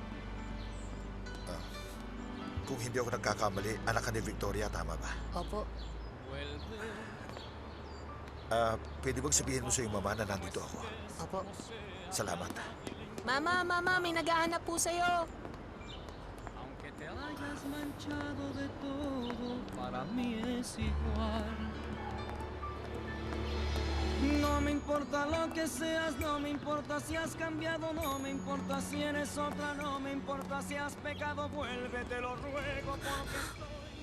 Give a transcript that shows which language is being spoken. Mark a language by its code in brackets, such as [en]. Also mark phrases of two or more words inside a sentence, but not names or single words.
[tl] Kung hindi ako nagkakamali, anak ka ni Victoria, tama ba? Opo. Pwede bang sabihin mo sa iyong mama na nandito ako? Opo. Salamat. Mama, may naghahanap po sa'yo. [es] Aunque te hayas manchado de todo, para mí es igual. No me importa lo que seas, no me importa si has cambiado, no me importa si eres otra, no me importa si has pecado, vuelve, te lo ruego porque estoy